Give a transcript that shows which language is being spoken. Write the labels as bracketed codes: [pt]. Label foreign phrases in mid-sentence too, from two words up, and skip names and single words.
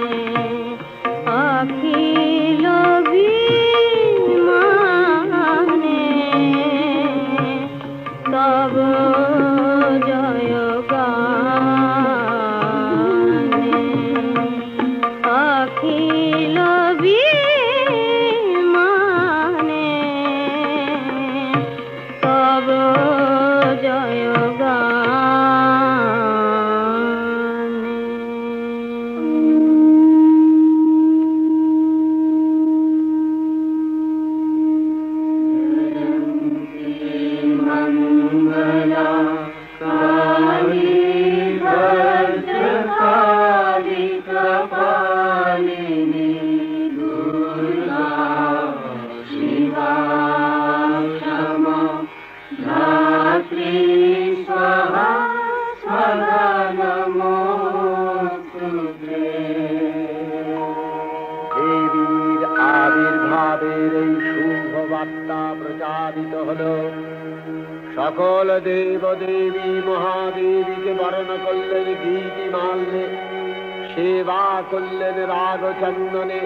[bn] আখিল বিমানে তব জয় গানে আখিল বিমানে তব জয় [sa] मङ्गला काली भद्रकाली कपालिनी दुर्गा शिवा क्षमा धात्री स्वाहा स्वाहा नमोस्तुते। [bn] দেবীর আবির্ভাবের এই শুভ বার্তা প্রচারিত হল। সকল দেব দেবী মহাদেবীকে বরণ করলেন গীতিমাল্যে, সেবা করলেন রাগচন্দনে।